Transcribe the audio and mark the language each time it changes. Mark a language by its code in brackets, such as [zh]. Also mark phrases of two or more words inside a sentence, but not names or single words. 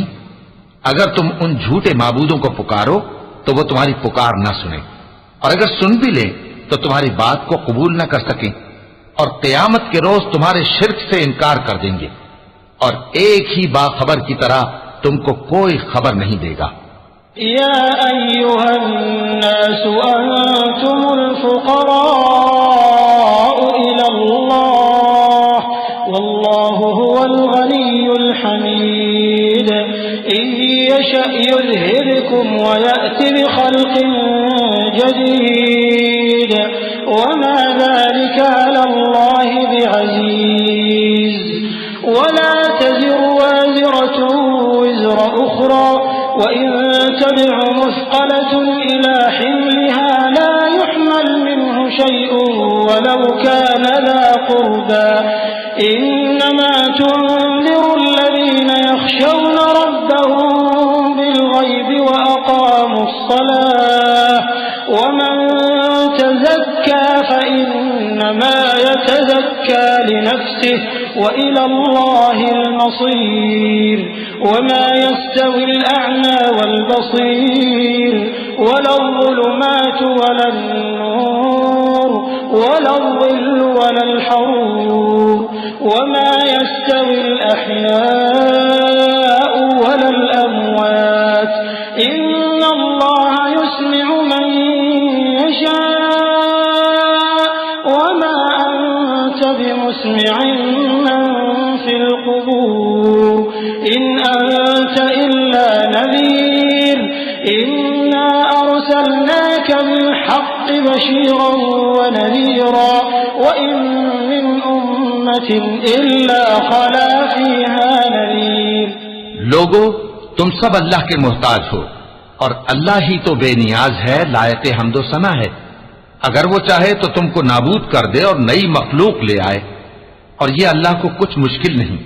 [ur] اگر تم ان جھوٹے معبودوں کو پکارو تو وہ تمہاری پکار نہ سنے، اور اگر سن بھی لے تو تمہاری بات کو قبول نہ کر سکیں، اور قیامت کے روز تمہارے شرک سے انکار کر دیں گے، اور ایک ہی باخبر کی طرح تم کو کوئی خبر نہیں دے گا. [ar] يا أيها الناس أنتم الفقراء إلى الله والله هو الغني الحميد إن يشأ يذهبكم ويأت بخلق جديد وما ذلك على الله بعزيز ولا تزر وازرة وزر أخرى وإن تدع مثقلة إلى حملها لا يحمل من شيء ولو كان ذا قربى إنما تنذر الذين يخشون ربهم بالغيب وأقاموا الصلاة ومن تزكى فإنما يتزكى لنفسه وإلى الله المصير وما يستوي الأعمى والبصير ولا الظلمات ولا النور ولا الظل ولا الحرور وما يستوي الأحياء ولا الأموات إن الله يسمع من يشاء وما أنت بمسمع من في القبور إن أنت إلا نذير إنا أرسلناك بالحق بشيرا ونذيرا وإن من أمة إلا خلا فيها نذير. [ur] لوگو، تم سب اللہ کے محتاج ہو اور اللہ ہی تو بے نیاز ہے، لائق حمد و ثنا ہے. اگر وہ چاہے تو تم کو نابود کر دے اور نئی مخلوق لے آئے، اور یہ اللہ کو کچھ مشکل نہیں.